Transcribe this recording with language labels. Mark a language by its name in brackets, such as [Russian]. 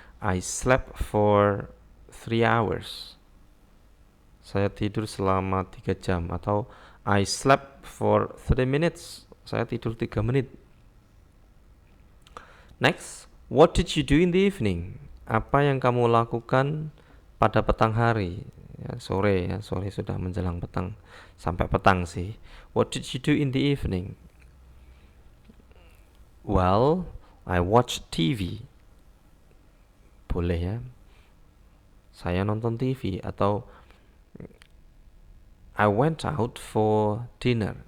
[English] I slept for 3 hours. [Indonesian] Saya tidur selama 3 jam. Atau [English] I slept for 3 minutes. [Indonesian] Saya tidur 3 menit. [English] Next, what did you do in the evening? [Indonesian] Apa yang kamu lakukan pada petang hari? Ya, sore sudah menjelang petang. Sampai petang sih. [English] What did you do in the evening? Well, I watched TV. [Indonesian] Boleh ya. Saya nonton TV. Atau [English] I went out for dinner.